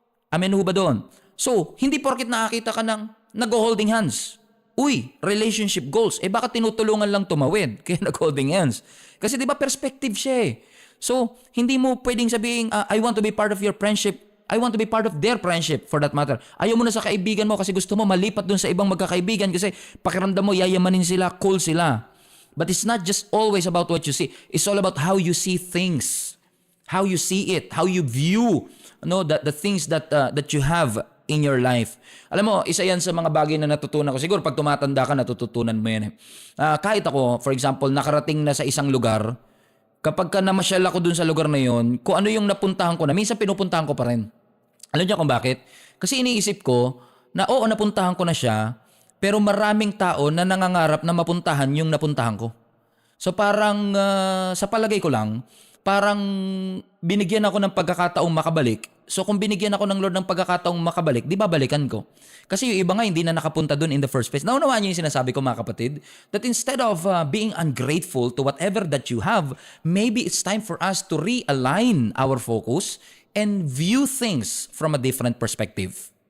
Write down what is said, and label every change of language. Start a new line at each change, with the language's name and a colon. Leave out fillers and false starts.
Filipino: Amen ho ba doon? So, hindi porket nakakita ka ng nag-holding hands. Uy, relationship goals. Baka tinutulungan lang tumawid, kaya nag-holding hands. Kasi diba perspective siya eh.
English: So,
Filipino: hindi mo pwedeng sabihin,
English: I want to be part of your friendship. I want to be part of their friendship for that matter.
Filipino: Ayaw mo na sa kaibigan mo kasi gusto mo malipat dun sa ibang magkakaibigan kasi pakiramdam mo yayamanin sila, cool sila.
English: But it's not just always about what you see. It's all about how you see things. How you see it, how you view the things that you have in your life.
Filipino: Alam mo, isa yan sa mga bagay na natutunan ko. Siguro pag tumatanda ka, natututunan mo yan eh. Kahit ako,
English: for example,
Filipino: nakarating na sa isang lugar, kapag ka namasyal ako dun sa lugar na yon, kung ano yung napuntahan ko na, minsan pinupuntahan ko pa rin. Alam niyo kung bakit? Kasi iniisip ko na oo, napuntahan ko na siya, pero maraming tao na nangangarap na mapuntahan yung napuntahan ko. So parang sa palagay ko lang, parang binigyan ako ng pagkakataong makabalik. So kung binigyan ako ng Lord ng pagkakataong makabalik, di babalikan ko. Kasi yung iba nga hindi na nakapunta dun
English: in the first place.
Filipino: Naunawaan niyo yung sinasabi ko mga kapatid,
English: that instead of being ungrateful to whatever that you have, maybe it's time for us to realign our focus and view things from a different perspective.